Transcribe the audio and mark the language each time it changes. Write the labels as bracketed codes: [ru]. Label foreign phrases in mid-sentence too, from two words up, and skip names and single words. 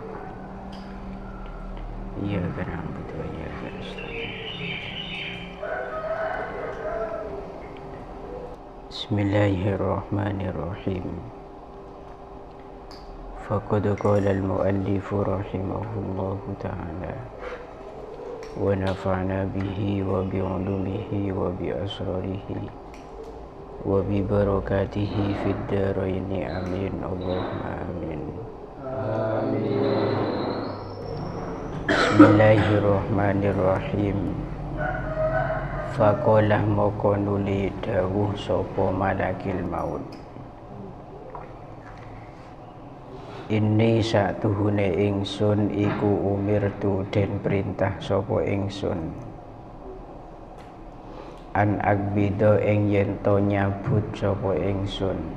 [ar] إياك نعبد وإياك نستعين. بسم الله الرحمن الرحيم. فقد قال المؤلف رحمه الله تعالى ونفعنا به وبعلومه وبأسراره وببركاته في الدارين آمين. اللهم آمين. بسم الله الرحمن الرحيم. [jv] Faqalah moko nuli dawuh sapa malakil maut, Inni satuhune ingsun iku umirtu den perintah sapa ingsun [ar] أن أقبض [jv] ing yen to nyabut sapa ingsun